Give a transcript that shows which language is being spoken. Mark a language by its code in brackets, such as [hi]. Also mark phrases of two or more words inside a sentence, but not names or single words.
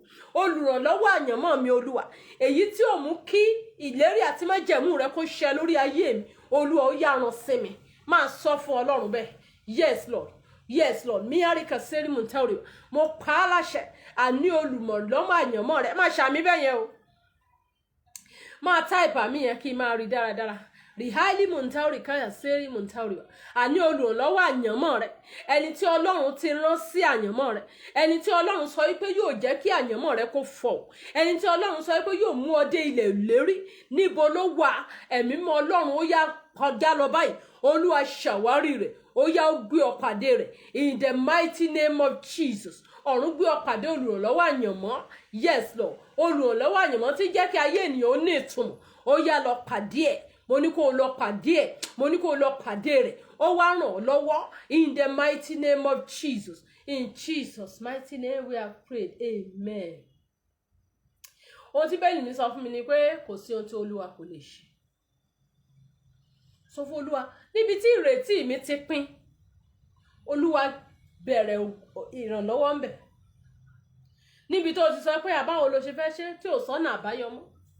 [yo] Olùrànlọ́wọ́ àyànmọ́ mi Olúwa èyí tí ó mú kí ìlérí àti májẹ̀mú rẹ kó ṣẹ lórí ayé mi Olúwa ó yá rán sí mi. Máa sọ fún Ọlọ́run bẹ́ẹ̀. [en] Yes Lord. Yes Lord. Miarika seri muntauri. [yo] Mo pa á láṣẹ àní olùrànlọ́wọ́ àyànmọ́ rẹ máa ṣàmì bẹ́ẹ̀ yẹn o. Máa táìpù àmì yẹn kí n máa rí dáradára. Rihaili muntauri kaya seri muntauri. Àní olùrànlọ́wọ́ àyànmọ́ rẹ ẹni tí Ọlọ́run ti rán sí àyànmọ́ rẹ ẹni tí Ọlọ́run sọ wípé yóò jẹ́ kí àyànmọ́ rẹ kó fọ́ ẹni tí Ọlọ́run sọ wípé yóò mú ọ dé ilẹ̀ ìlérí níbo ló wà ẹ̀mí mọ́ Ọlọ́run ó yá kọjá lọ báyìí Olúwa ṣàwárí rẹ̀ ó yá ó gbé ọ pàdé rẹ̀ [en] in the mighty name of Jesus. [yo] Ọ̀run gbé ọ pàdé olùrànlọ́wọ́ àyànmọ́ [en] yes Lord [yo] olùrànlọ́wọ́ àyànmọ́ tí jẹ́ kí ayé ènìyàn ó ní ìtumọ̀ ó yá lọ pàdé ẹ̀ mo ní kó lọ pàdé ẹ̀ mo ní kó lọ pàdé rẹ̀ ó wá ràn ọ́ lọ́wọ́ [en] in the mighty name of Jesus. In Jesus mighty name we have prayed amen. [yo] Ohun tí bẹ́ẹ̀ ni sọ fún mi ni pé kò sí ohun tí Olúwa kò lè ṣe. Sọ fún Olúwa níbi tí ìrètí mi ti pín Olúwa bẹ̀rẹ̀ ìrànlọ́wọ́ ńbẹ̀ níbi tó ti sọ pé àbáwo ló ṣe fẹ́ ṣe tí ò sọ́nà àbáyọ mọ́.